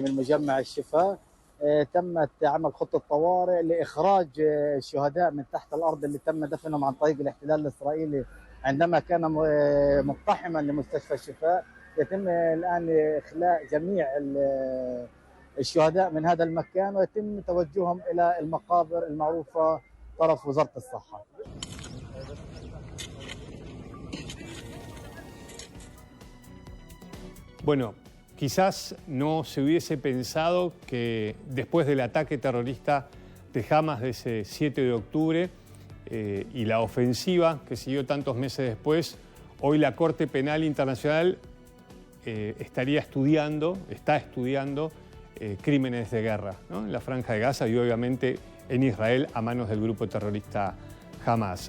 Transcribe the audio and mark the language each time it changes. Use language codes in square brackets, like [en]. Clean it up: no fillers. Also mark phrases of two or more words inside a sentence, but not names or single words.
[ar] من مجمع الشفاء تمت عمل خطه طوارئ لاخراج الشهداء من تحت الارض اللي تم دفنهم عن طريق الاحتلال الاسرائيلي عندما كان مقتحما لمستشفى الشفاء. يتم الان اخلاء جميع الشهداء من هذا المكان ويتم توجههم الى المقابر المعروفه طرف وزاره الصحه. [es] Bueno, quizás no se hubiese pensado que después del ataque terrorista de Hamas de ese 7 de octubre y la ofensiva que siguió tantos meses después, hoy la Corte Penal Internacional está estudiando crímenes de guerra, ¿no?, en la Franja de Gaza y obviamente en Israel a manos del grupo terrorista Hamas.